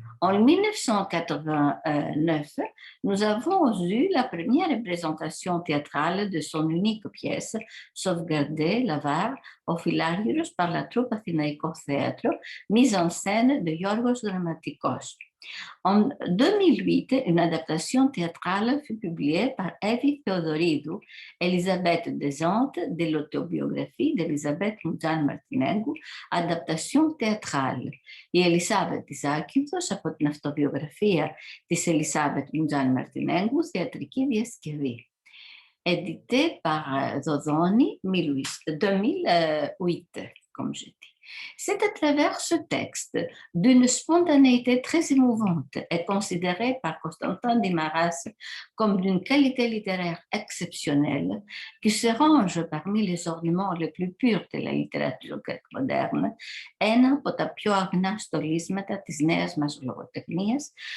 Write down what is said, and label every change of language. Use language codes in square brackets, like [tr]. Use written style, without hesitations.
[fr] En 1989, nous avons eu la première représentation théâtrale de son unique pièce, Sauvegardez l'avare, au Philarios par la troupe Athénaïkos Théâtre, mise en scène de Yorgos Grammatikos. En 2008, une adaptation théâtrale fut publiée par Evi Theodoridou, Elisabeth Desante, de l'autobiographie d'Elisabeth Moutζάν Martinengo, adaptation théâtrale. [el] Η Ελισάβετ Ισάκηδος από την αυτοβιογραφία της Ελισάβετ Moutζάν Martinengo, θεατρική διασκευή. [fr] Édité par Zozoni, 2008, comme je dis. C'est à travers ce texte, d'une spontanéité très émouvante et considérée par Constantin Dimaras comme d'une qualité littéraire exceptionnelle, qui se range parmi les ornements les plus purs de la littérature grecque moderne, [el] ένα από τα πιο αγνά στολίσματα της νέας μας λογοτεχνίας,